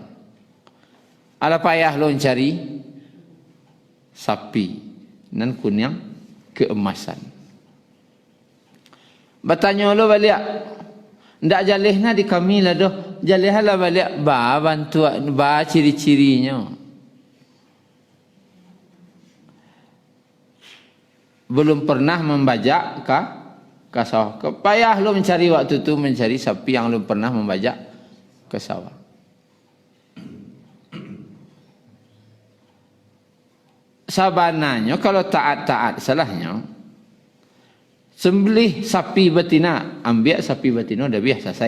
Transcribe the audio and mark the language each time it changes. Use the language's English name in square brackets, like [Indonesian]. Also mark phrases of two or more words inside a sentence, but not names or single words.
[Minangkabau] Ala payah lo cari sapi nan kuning keemasan. Bertanya lo balik, ndak jalihna di kami lah doh, jalihlah balik ba bantuan ba ciri-cirinya. [Indonesian] Belum pernah membajak ke sawah. [Minangkabau] Payah lo mencari waktu tu mencari sapi yang belum pernah membajak ke sawah. Sabananya kalau taat-taat salahnya, sembelih sapi betina, ambil sapi betina dah biasa selesai.